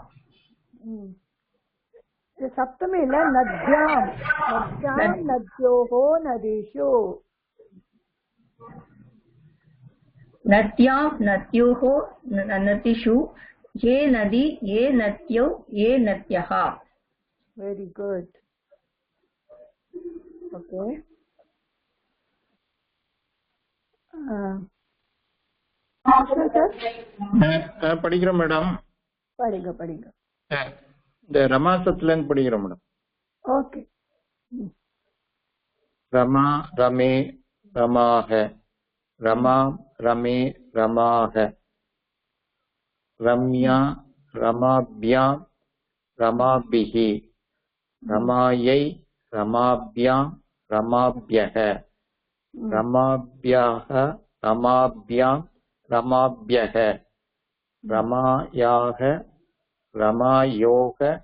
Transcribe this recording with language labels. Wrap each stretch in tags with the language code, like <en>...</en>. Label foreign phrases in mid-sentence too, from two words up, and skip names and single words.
<sa>सप्तमी नद्यां नद्योः नदीषु नद्यां नद्योः नदीषु ये नदी ये नद्यो ये नद्यः</sa> <en>very good okay</en> <ta>படிக்கிறோம் மேடம். படிங்க இந்த ரமாசத்துல இருந்து படிக்கிறோம் மேடம். ஓகே.</ta> <sa>रमा रमे रमाः रमा रमे रमाः रम्या रमाभ्यां रमाभिः रमायै रमाभ्यां रमाभ्यः रमाभ्याः रमाभ्यां रमाभ्यः रमायाः रमायोः</sa>